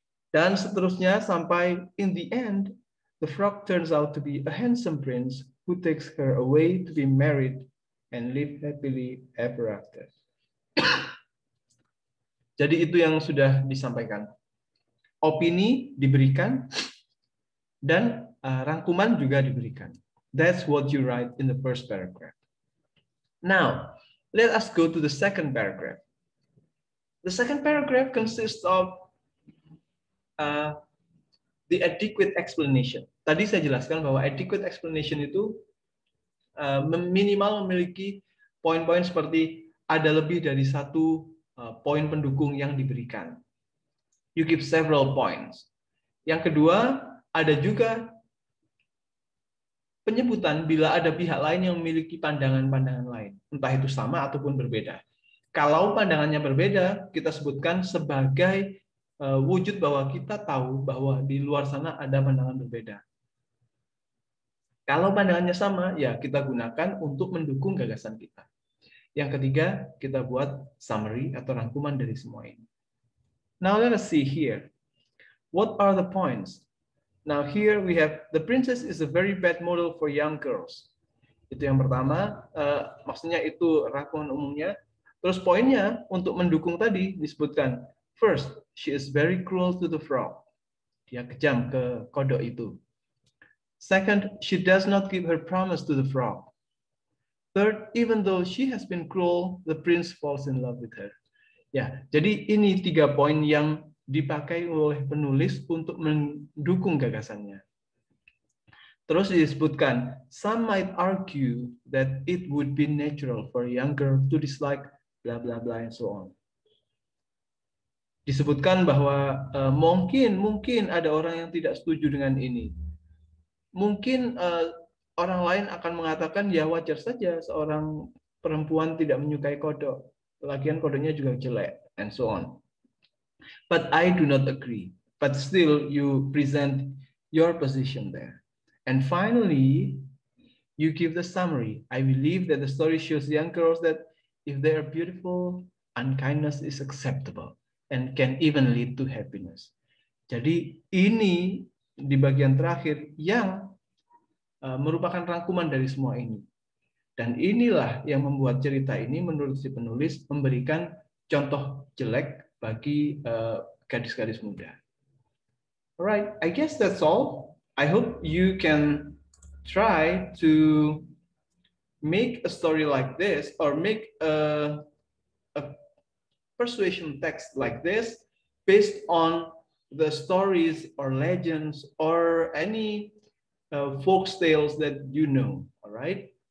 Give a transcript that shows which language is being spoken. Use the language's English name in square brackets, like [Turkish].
[Indonesian] Dan seterusnya sampai [English] in the end, the frog turns out to be a handsome prince who takes her away to be married and live happily ever after. [Indonesian] Jadi itu yang sudah disampaikan. Opini diberikan dan rangkuman juga diberikan. [English] That's what you write in the first paragraph. Now, let us go to the second paragraph. The second paragraph consists of the adequate explanation. [Indonesian] Tadi saya jelaskan bahwa [English] adequate explanation [Indonesian] itu minimal memiliki poin-poin seperti ada lebih dari satu poin pendukung yang diberikan. [English] You give several points. [Indonesian] Yang kedua, ada juga penyebutan bila ada pihak lain yang memiliki pandangan-pandangan lain, entah itu sama ataupun berbeda. Kalau pandangannya berbeda, kita sebutkan sebagai wujud bahwa kita tahu bahwa di luar sana ada pandangan berbeda. Kalau pandangannya sama, ya kita gunakan untuk mendukung gagasan kita. Yang ketiga, kita buat summary atau rangkuman dari semua ini. [English] Now let us see here. What are the points? Now here we have the princess is a very bad model for young girls. [Indonesian] Itu yang pertama, maksudnya itu rangkuman umumnya. Terus poinnya untuk mendukung tadi disebutkan, [English] first, she is very cruel to the frog. [Indonesian] Dia kejam ke kodok itu. [English] Second, she does not keep her promise to the frog. Third, even though she has been cruel, the prince falls in love with her. [Indonesian] Ya, jadi ini 3 poin yang dipakai oleh penulis untuk mendukung gagasannya. Terus disebutkan, [English] some might argue that it would be natural for a young girl to dislike bla bla bla and so on. [Indonesian] Disebutkan bahwa mungkin ada orang yang tidak setuju dengan ini. Mungkin orang lain akan mengatakan ya wajar saja seorang perempuan tidak menyukai kodok. Lagian kodoknya juga jelek, [English] and so on. But I do not agree. But still, you present your position there. And finally, you give the summary. I believe that the story shows young girls that if they are beautiful, unkindness is acceptable and can even lead to happiness. [Indonesian] Jadi ini di bagian terakhir yang merupakan rangkuman dari semua ini. Dan inilah yang membuat cerita ini menurut si penulis memberikan contoh jelek bagi gadis-gadis muda. [English] Alright, I guess that's all. I hope you can try to make a story like this or make a persuasion text like this based on the stories or legends or any folk tales that you know. All right.